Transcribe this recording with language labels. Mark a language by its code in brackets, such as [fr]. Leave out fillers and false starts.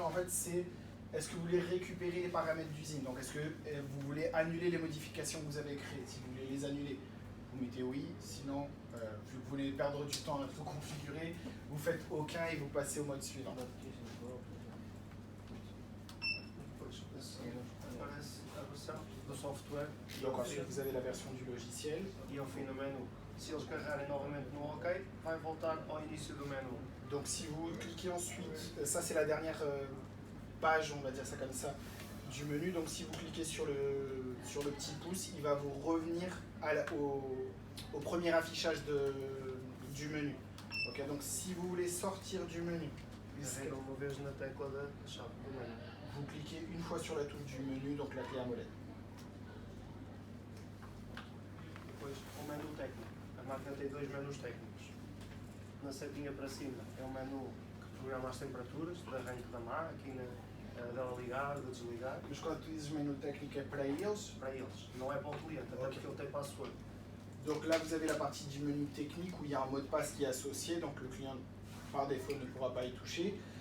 [fr] En fait, c'est est-ce que vous voulez récupérer les paramètres d'usine? Donc, est-ce que vous voulez annuler les modifications que vous avez créées? Si vous voulez les annuler, vous mettez oui. Sinon, vu que vous voulez perdre du temps à tout configurer, vous faites aucun et vous passez au mode suivant. [pt] Depois, a seguir, aparece a versão do software [fr] Donc, ensuite, vous avez la version du logiciel. [pt] e ao fim do menu. Se eles carregarem novamente no OK, vai voltar ao início do menu. [fr] Donc, si vous cliquez ensuite, ça c'est la dernière page, on va dire ça comme ça, du menu. Donc, si vous cliquez sur le petit pouce, il va vous revenir au premier affichage du menu. Ok, donc, si vous voulez sortir du menu, [pt] Carrega uma vez na tecla da chave do menu. [fr] vous cliquez une fois sur la touche du menu, donc la clé à molette. [pt] Depois, o menu técnico. A máquina tem dois menus técnicos. Na setinha para cima é um menu que programa as temperaturas de arranque da máquina, dela ligar, de desligar, Mas quando tu dizes menu técnico é para eles. para eles. Não é para o cliente, até porque ele tem password. [fr] Donc là, vous avez la partie du menu technique où il y a un mot de passe qui est associé, donc le client par défaut ne pourra pas y toucher.